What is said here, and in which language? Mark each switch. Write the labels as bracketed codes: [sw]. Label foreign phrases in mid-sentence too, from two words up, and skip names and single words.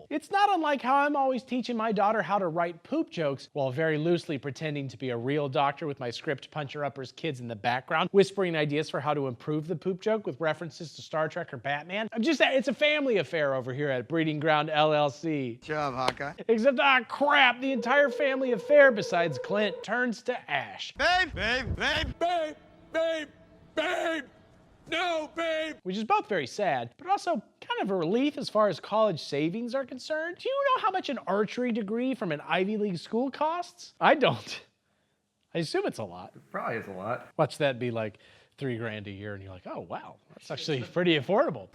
[en] It's not unlike how I'm always teaching my daughter how to write poop jokes while very loosely pretending to be a real doctor with my script puncher-uppers kids in the background, whispering ideas for how to improve the poop joke with references to Star Trek or Batman. It's a family affair over here at Breeding Ground LLC. Good job, Hawkeye. Except, crap, the entire family affair besides Clint turns to ash. Babe, babe, babe. Babe, babe, babe, no, babe. Which is both very sad, but also kind of a relief as far as college savings are concerned. Do you know how much an archery degree from an Ivy League school costs? I don't. I assume it's a lot. It probably is a lot. Watch that be like $3,000 a year and you're like, oh wow, that's actually pretty affordable.